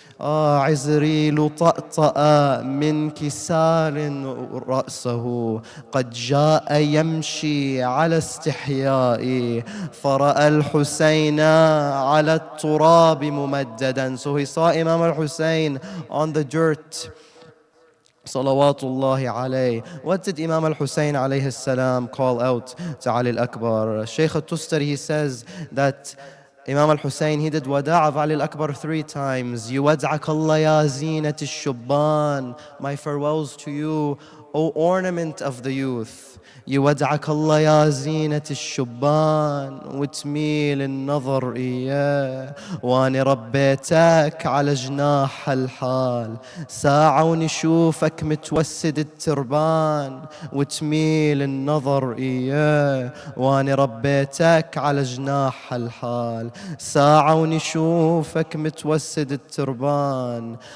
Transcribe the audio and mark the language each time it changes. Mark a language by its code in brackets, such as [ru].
[ar] عزريل طأطأ من كسار رأسه، قد جاء يمشي على استحياء، فرأى الحسين على التراب ممددا. [en] So he saw Imam al-Hussein on the dirt. [ar] صلوات الله عليه. [en] What did Imam al-Hussein alayhi salam call out to Ali al-Akbar? Shaykh al-Tustari, he says that Imam al-Hussein, he did wada' of Ali al-Akbar 3 times. [ar] يودعك الله يا زينة الشبان. [en] My farewells to you, O ornament of the youth. [ar] يودعك الله يا زينة الشبان، وتميل النظر إياه، واني ربيتك على جناح الحال، ساعة ونشوفك متوسد التربان، وتميل النظر إياه، واني ربيتك على جناح الحال، ساعة ونشوفك متوسد التربان.